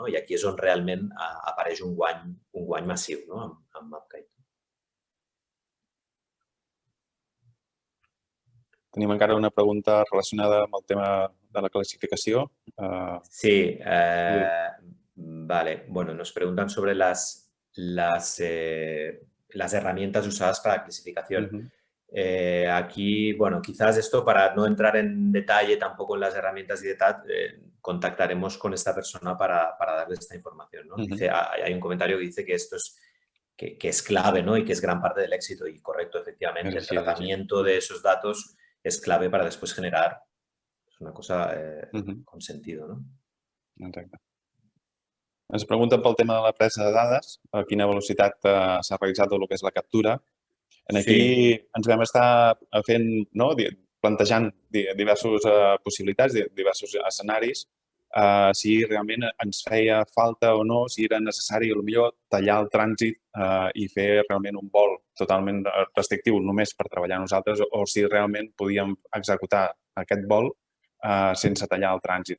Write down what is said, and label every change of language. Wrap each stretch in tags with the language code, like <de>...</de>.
<ca>I aquí és on realment apareix un guany massiu amb MapKite. Tenim encara una pregunta relacionada amb el tema de la classificació. Sí, vale.</ca> <es>Bueno, nos preguntan sobre las herramientas usadas para la clasificación. Aquí, bueno, quizás esto, para no entrar en detalle tampoco en las herramientas y de tal, contactaremos con esta persona para darle esta información, ¿no? Hay un comentario que dice que esto es clave, ¿no? Y que es gran parte del éxito. Y correcto, efectivamente, el tratamiento de esos datos es clave para después generar una cosa con sentido, no?</es> <ca>Exacte. Ens pregunten pel tema de la presa de dades, a quina velocitat s'ha realitzat tot el que és la captura. Aquí ens vam estar fent, plantejant diverses possibilitats, diversos escenaris, si realment ens feia falta o no, si era necessari potser tallar el trànsit i fer realment un vol totalment restrictiu només per treballar nosaltres o si realment podíem executar aquest vol sense tallar el trànsit.</ca>